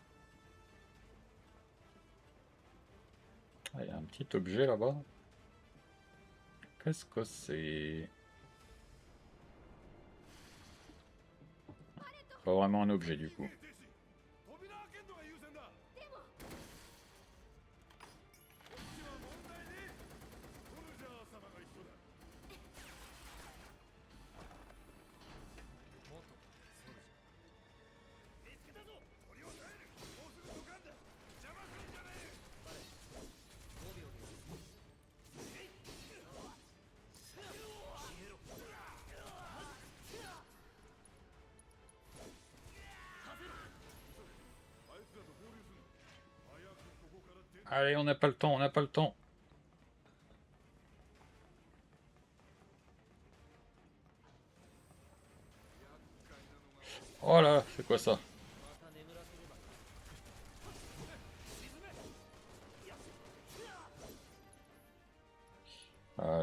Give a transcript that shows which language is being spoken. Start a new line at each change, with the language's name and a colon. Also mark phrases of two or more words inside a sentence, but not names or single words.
French: Ah, il y a un petit objet là-bas. Qu'est-ce que c'est? Pas vraiment un objet du coup.
Japanese: 扉開けんのが優先だ。でもこっちは問題ねえ。ソルジャー様が一緒だ。元ソルジ見つけたぞ。鳥を耐える。もうすぐドカンだ。邪魔するんじゃねえ。ャー5秒であいつらと合流する。早くここから出て。
French: Allez, on n'a pas le temps, on n'a pas le temps. Oh là là, c'est quoi ça?
Japanese: また眠らせればいい。